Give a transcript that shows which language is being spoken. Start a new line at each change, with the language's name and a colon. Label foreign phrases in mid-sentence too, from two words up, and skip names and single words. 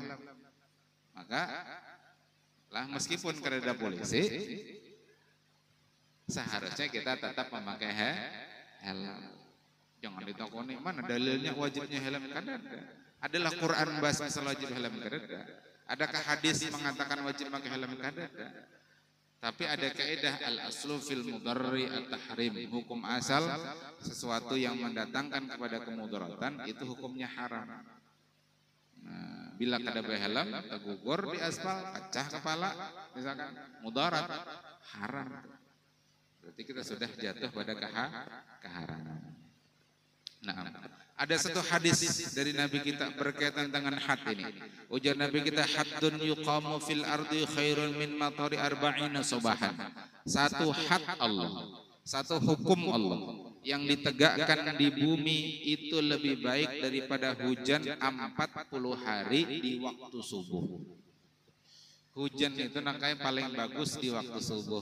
Indonesian: Maka lah meskipun kereda polisi, seharusnya kita tetap memakai helm. Jangan ditakoni mana dalilnya wajibnya helm, kada ada. Adalah Quran bahas masalah wajib helm, kada ada. Adakah hadis mengatakan wajib memakai helm, kada ada. Tapi ada kaidah
Arabic: الأصل في المضار التحريم.
Indonesian: Hukum asal sesuatu yang mendatangkan kepada kemudaratan itu hukumnya haram. Nah, bila kada helm, tergugur di aspal, pecah kepala, misalkan mudarat, haram. Berarti kita sudah jatuh pada keharaman. Nah, ada satu hadis dari Nabi kita berkaitan dengan had ini. Ujar Nabi kita,
Arabic: حد يقام في الأرض خير من مطر أربعين صباحا.
Indonesian: Satu had Allah, satu hukum Allah yang ditegakkan di bumi itu lebih baik daripada hujan 40 hari di waktu subuh. Hujan itu nakanya paling bagus di waktu subuh.